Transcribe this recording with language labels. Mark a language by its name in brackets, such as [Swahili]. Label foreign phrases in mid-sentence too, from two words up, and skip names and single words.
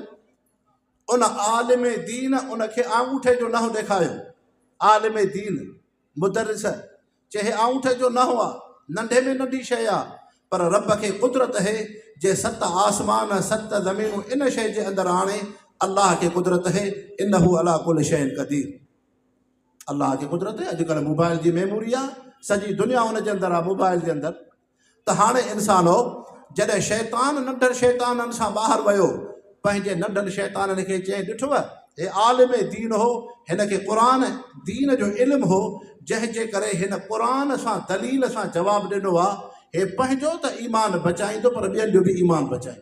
[Sindhi] उन आलिम दीन उनखे आंगूठे जो नहु ॾेखारियो। आलिम दीन मुदरिस चए आंगूठे जो नहु आहे, नंढे में नंढी शइ आहे, पर रब खे कुदरत है जे 7 आसमान 7 ज़मीनूं इन शइ जे अंदरि आणे। अल्लाह खे कुदरत है, [Arabic] إنه على كل شيء قدير. [Sindhi] अल्लाह खे कुदरत है। अॼुकल्ह मोबाइल जी मेमोरी आहे, सॼी दुनिया हुन जे अंदरि आहे, मोबाइल जे अंदरि। त हाणे इंसान हो जॾहिं शैतान नंढनि शैताननि सां ॿाहिरि वियो, पंहिंजे नंढनि शैताननि खे चई ॾिठव हे आलिम दीन हो, हिन खे क़ुरान दीन जो इल्मु हो, जंहिंजे करे हिन क़ुरान सां दलील सां जवाबु ॾिनो आहे हे पंहिंजो त ईमान बचाईंदो पर ॿियनि जो बि ईमान बचाईंदो।